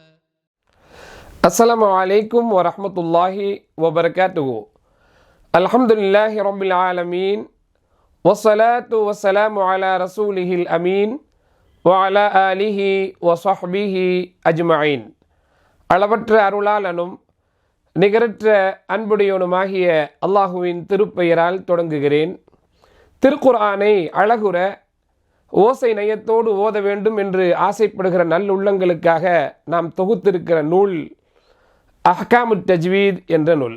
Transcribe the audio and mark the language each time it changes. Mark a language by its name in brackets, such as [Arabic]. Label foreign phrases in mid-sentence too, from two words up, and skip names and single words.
[Arabic] السلام عليكم ورحمة الله وبركاته. الحمد لله رب العالمين والصلاة والسلام على رسوله الأمين وعلى آله وصحبه أجمعين. [Tamil] அளவற்ற அருளாளனும் நிகரற்ற அன்புடையவனுமாகிய அல்லாஹுவின் திருப்பெயரால் தொடங்குகிறேன். திருக்குர்ஆனை அழகுற ஓசை நயத்தோடு ஓத வேண்டும் என்று ஆசைப்படுகிற நல்லுள்ளங்களுக்காக நாம் தொகுத்திருக்கிற நூல் அஹ்காமுத் தஜ்வீத் என்ற நூல்.